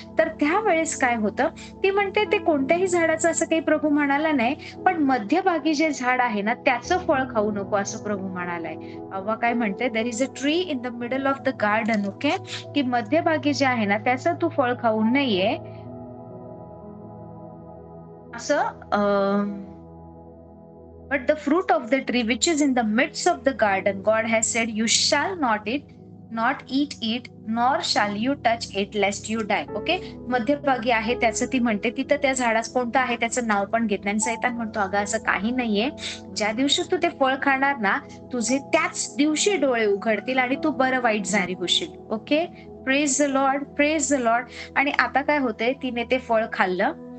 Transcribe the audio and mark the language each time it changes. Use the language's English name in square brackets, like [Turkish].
[Marathi] तर त्यावेळेस काय होतं, ती म्हणते ते कोणत्याही झाडाचं असं काही प्रभू म्हणाला नाही, पण मध्यभागी जे झाड आहे ना त्याचं फळ खाऊ नको असं प्रभू म्हणालाय. अव्वा काय म्हणते, [English] There is a tree in the middle of the garden. [Marathi] Okay, की मध्यभागी जे आहे ना त्याचं तू फळ खाऊ नये असं. [English] But the fruit of the tree which is in the midst of the garden, God has said, you shall not eat it, nor shall you touch it, lest you die. [Marathi] Okay, मध्यभागी आहे त्याचं ती म्हणते, तिथं त्या झाडास कोणतं आहे त्याचं नाव पण घेत नाही. सैतान म्हणतो, अगं असं काही नाहीये, ज्या दिवशी तू ते फळ खाणार ना, तुझे त्याच दिवशी डोळे उघडतील आणि तू बरं वाईट जारी होशील. Okay, [English] Praise the lord, praise the lord. [Marathi] आणि आता काय होतंय, तिने ते फळ खाल्लं.